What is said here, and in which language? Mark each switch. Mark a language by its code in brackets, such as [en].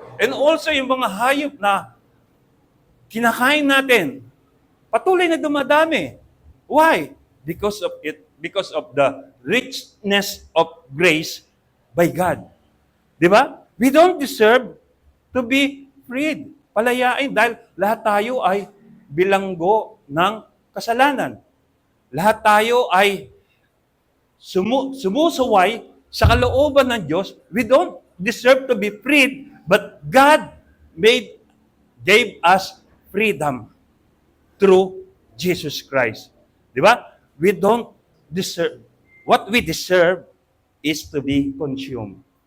[en] And also, [tl] yung mga hayop na kinakain natin, patuloy na dumadami. [en] Why? Because of the richness of grace by God. [tl] Di ba? [en] We don't deserve to be freed. [tl] Palayain dahil lahat tayo ay bilanggo ng kasalanan. Lahat tayo ay sumusuway sa kalooban ng Diyos. [en] We don't deserve to be freed, but God gave us freedom through Jesus Christ. [tl] Di ba? [en] We don't deserve. What we deserve is to be consumed.